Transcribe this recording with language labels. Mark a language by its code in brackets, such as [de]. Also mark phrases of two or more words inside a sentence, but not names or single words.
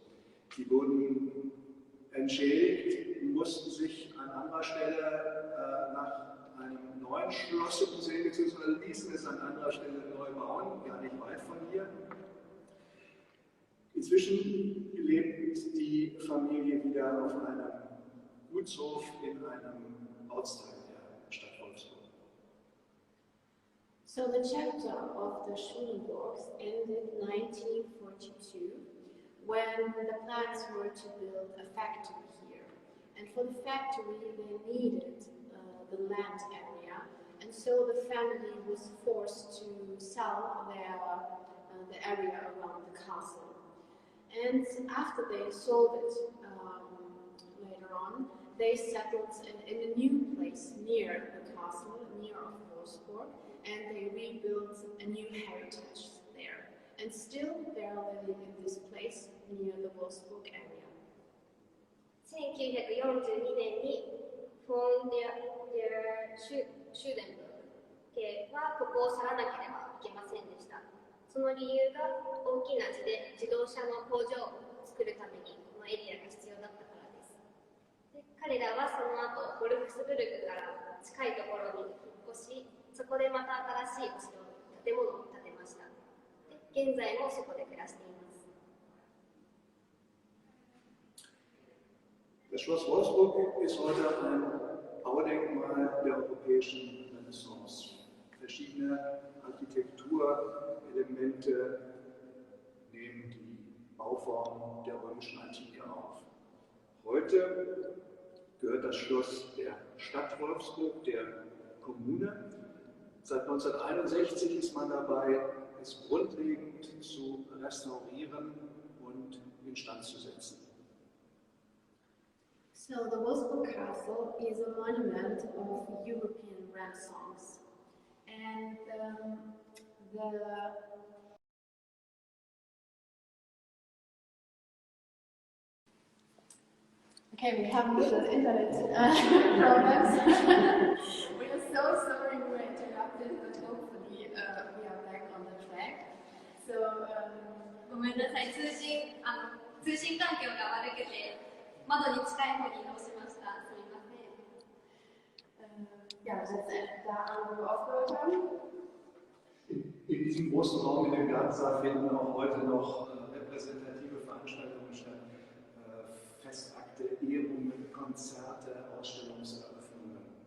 [de] Die wurden entschädigt, mussten sich an anderer Stelle nach einem neuen Schloss umsehen, beziehungsweise ließen es an anderer Stelle neu bauen, gar nicht weit von hier. Inzwischen lebt die Familie wieder auf einem Gutshof in einem Ortsteil der Stadt Wolfsburg. [en] So the chapter of the Schulenburgs ended 1942 when the plans were to build a factory here. And for the factory they needed the land area, and so the family was forced to sell the area around the castle. And after they sold it later on, they settled in a new place near the castle, near Wolfsburg, and they rebuilt a new heritage there. And still they are living in this place near the Wolfsburg area. [ja] 1942 年にフォンデアシューデンブルク家はここを去らなければいけませんでした。その理由が大きな地で自動車の工場を作るためにこのエリアが必要だったからです。で、彼らはその後ボルフスブルクから近いところに引っ越し、そこでまた新しいお城建物を建てました。で、現在もそこで暮らしています。 [de] Das Schloss Wolfsburg ist heute ein Baudenkmal der europäischen Renaissance. Verschiedene Architekturelemente nehmen die Bauform der römischen Antike auf. Heute gehört das Schloss der Stadt Wolfsburg, der Kommune. Seit 1961 ist man dabei, es grundlegend zu restaurieren und instand zu setzen. [en] So the Wolfsburg Castle is a monument of European Renaissance, and Okay, we have the internet problems. We are so sorry we were interrupted, but hopefully we are back on the track. So [ja] ごめんなさい、通信環境が悪くて窓に近い方に移動しました。すみません。 [de] Ja, das ist da, wo wir aufgehört haben. In diesem großen Raum in dem Gartensaal finden auch heute noch repräsentative Veranstaltungen statt. Festakte, Ehrungen, Konzerte, Ausstellungseröffnungen.